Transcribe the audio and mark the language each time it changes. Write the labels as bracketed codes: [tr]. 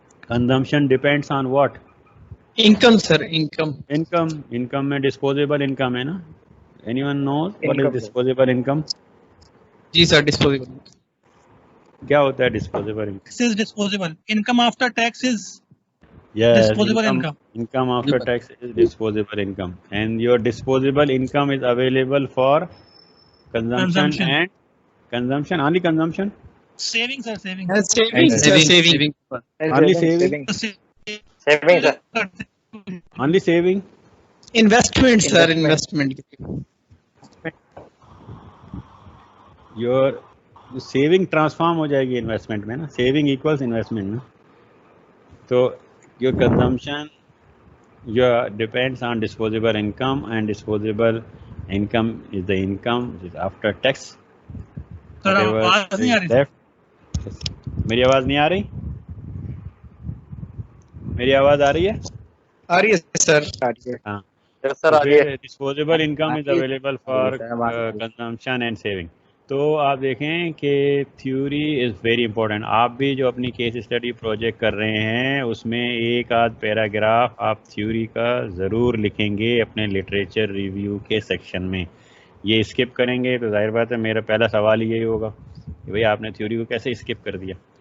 [en] Consumption depends on what? Income sir. Income. [ur] Income میں disposable income ہے نا. [en] Anyone knows what is disposable income? [ur] جی sir disposable. کیا ہوتا ہے disposable income? [en] This is disposable. Income after tax is Yes, disposable income. Income after tax is disposable income, and your disposable income is available for consumption. And consumption, only consumption? Saving sir. Saving. Saving. Only saving? Saving sir. Only saving? Investment sir. Investment. Your saving transform [ur] ہو جائے گی investment میں نا. [en] saving equals investment نا. تو your consumption depends on disposable income, and disposable income is the income which is after tax. [ur] آواز نہیں آ رہی. میری آواز نہیں آ رہی؟ میری آواز آ رہی ہے؟ آ رہی ہے سر. ہاں. سر آ رہی ہے. [en] disposable income is available for consumption and saving. [ur] تو آپ دیکھیں کہ [en] Theory is very important. [ur] آپ بھی جو اپنی کیس اسٹڈی پروجیکٹ کر رہے ہیں اس میں ایک آدھ پیراگراف آپ تھیوری کا ضرور لکھیں گے اپنے لٹریچر ریویو کے سیکشن میں. یہ اسکپ کریں گے تو ظاہر بات ہے میرا پہلا سوال یہی ہوگا کہ بھئی آپ نے تھیوری کو کیسے اسکپ کر دیا.